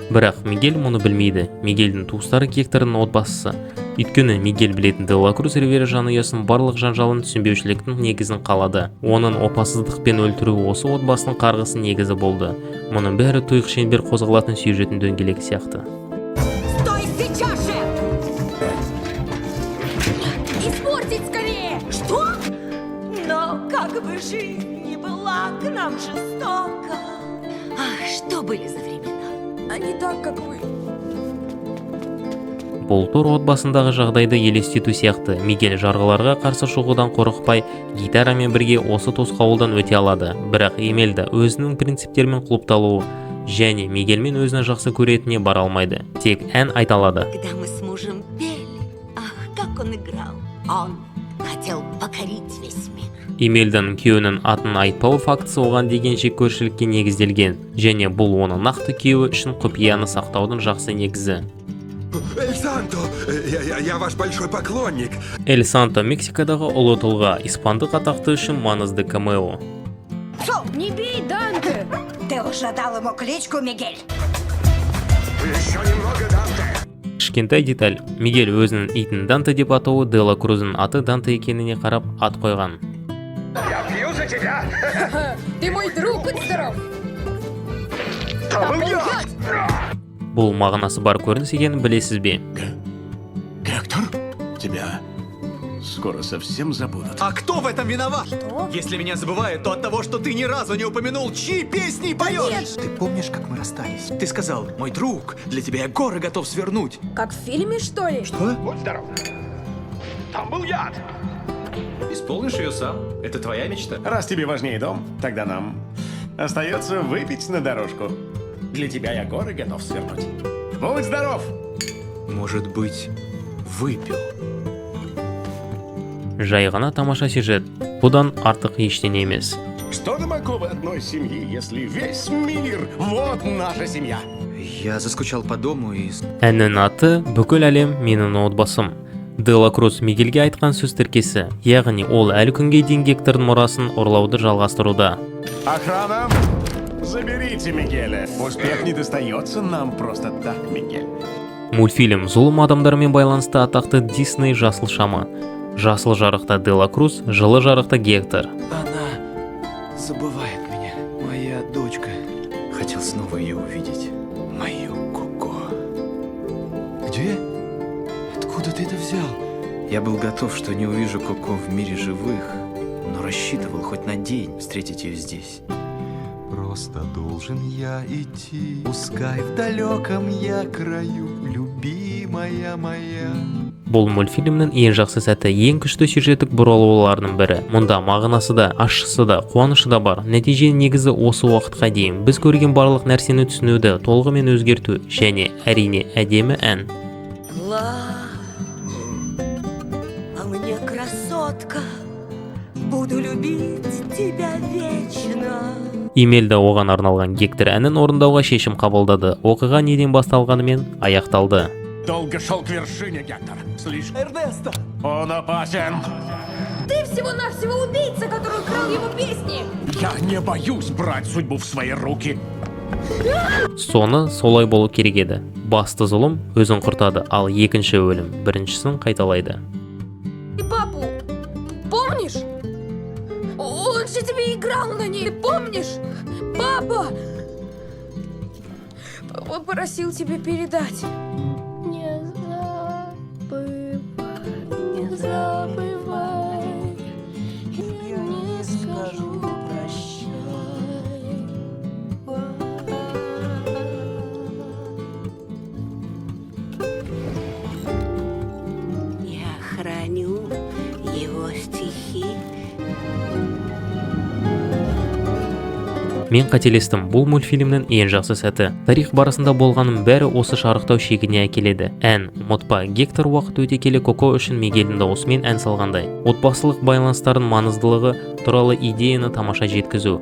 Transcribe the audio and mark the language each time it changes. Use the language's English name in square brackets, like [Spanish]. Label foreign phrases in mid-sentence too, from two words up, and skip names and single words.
[Kazakh] Бірақ Мигель мұны білмейді. Мигельдің туыстары Гектордың отбасысы. Өйткені Мигель білетін Делакруз Ривера жанұясының барлық жанжалын түсінбеушіліктің негізін қалады. Оның опасыздықпен өлтіруі осы отбасының қарғысы негізі болды. Мұның бәрі тұйық шеңбер қозғалатын сюжеттің дөңгелегі сияқты. [Russian] Стой сейчас же! Испортить скорее! Что? Но как бы жизнь не была к нам жестока. Ах, что были за времена? А не так, как вы. [Kazakh] Бұл тур отбасындағы жағдайды елестету сияқты. Мигель жарғыларға қарсы шығудан қорықпай, гитарамен бірге осы тосқауылдан өте алады. Бірақ Эмельда өзінің принциптермен құлыпталуы және Мигельмен өзінің жақсы көретініне бара алмайды. Тек ән айта алады. [Russian] Когда мы с мужем пели, ах, как он играл. Он хотел покорить весь мир. [Kazakh] Эмельданың күйеуінің атын айтпау фактісі оған деген жеккөршілікке негізделген, және бұл оның нақты күйеуі үшін құпияны сақтаудың жақсы негізі. [Russian] Эль Санто, я ваш большой поклонник. [Kazakh] Эль Санто Мексикадағы ұлы тұлға, испандық атақты үшін маңызды камео. [Russian] Не бей Данте! Ты уже дал ему кличку Мигель? Еще немного, Данте. [Kazakh] Кішкентай деталь. Мигель өзінің итін Данте деп атауы Делакруздың аты Данте екеніне қарап ат қойған. [Russian] Я пью за тебя. Ты мой друг, будь здоров! Там был яд. [Kazakh] Бұл мағынасы бар көрініс екенін білесіз бе? [Russian] Гектор, тебя скоро совсем забудут. А кто в этом виноват? Если меня забывают, то от того, что ты ни разу не упомянул, чьи песни поешь. Ты помнишь, как мы расстались? Ты сказал: мой друг, для тебя я горы готов свернуть. Как в фильме, что ли? Будь здоров. Там был яд. Исполнишь ее сам. Это твоя мечта. Раз тебе важнее дом, тогда нам остается выпить на дорожку. Для тебя я горы готов свернуть. Будь здоров! Может быть, выпил. [Kazakh] Жай ғана тамаша сюжет. Бұдан артық ештеңе емес. [Russian] Что глубоко в одной семье, если весь мир — вот наша семья. Я заскучал по дому и... [Kazakh] Әннің аты «Бүкіл әлем менің отбасым». Делакруз Мигельге айтқан сөз тіркесі, яғни ол әлі күнге дейін Гектордың мұрасын ұрлауды жалғастыруда. [Russian] Охрана, заберите Мигеля. Успех не достается нам просто так, Мигель. [Kazakh] Мультфильм зұлым адамдармен байланысты атақты Дисней жасыл шамы. Жасыл жарықта Делакруз, жылы жарықта Гектор. [Russian] Она забывает меня. Моя дочка. Хотел снова ее увидеть. Мою Коко. Где? Откуда ты это взял? Я был готов, что не увижу Коко в мире живых, но рассчитывал хоть на день встретить ее здесь. Просто должен я идти, пускай в далеком я краю, любимая моя. [Kazakh] Бұл мультфильмнің ең жақсы сәті, ең күшті сюжеттік бұралуларының бірі. Мұнда мағынасы да, ащысы да, қуанышы да бар. Нәтиже негізі осы уақытқа дейін біз көрген барлық нәрсені түсінуді толығымен өзгерту және әрине әдемі ән. [Russian] А мне красотка, буду любить тебя вечно. [Kazakh] Эмельда оған арналған Гектор әнін орындауға шешім қабылдады. Оқиға неден басталғанымен аяқталды. [Russian] Долго шел к вершине, Гектор. Слишком... Эрнесто! Он опасен. Ты всего-навсего убийца, который украл его песни! Я не боюсь брать судьбу в свои руки. [Kazakh] Соны солай болу керек еді. Басты зұлым өзін құртады, ал екінші өлім біріншісін қайталайды. [Russian] Ты папу помнишь? Он же тебе играл на ней, помнишь? Папа! Папа просил тебе передать. Не забывай, не забывай. Я не скажу прощай. Я храню его стихи. [Kazakh] Мен қателестім, бұл мультфильмнің ең жақсы сәті. Тарих барысында болғаның бәрі осы шарықтау шегіне әкеледі. Ән, ұмытпа, Гектор уақыт өте келе Коко үшін Мигельдің дауысымен ән салғандай. Отбасылық байланыстардың маңыздылығы туралы идеяны тамаша жеткізу.